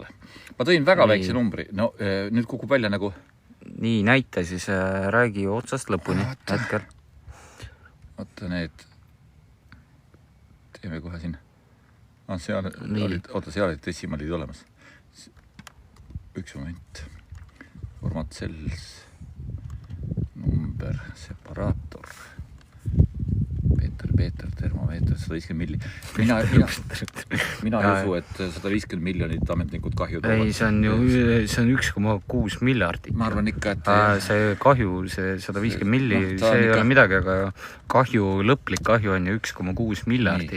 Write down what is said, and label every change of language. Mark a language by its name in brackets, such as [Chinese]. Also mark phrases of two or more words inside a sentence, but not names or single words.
[Estonian] Ma tõin väga väikse numbri. No, nüüd kukub välja nagu... Nii, näita siis, räägi otsast lõpuni hetkel. Oota need... Teeme kohe siin. Seal olid desimalid olemas. Üks moment. [English] Format cells. [Estonian] Number, separaator. Peeter, termomeeter, 150 milli. Mina ei usu, et 150 miljonit ametnikud kahju toovad. Ei, see on 1,6 miljardit. Ma arvan ikka, et... See kahju, see 150 milli, see ei ole midagi, aga kahju, lõplik kahju on ju 1,6 miljardit.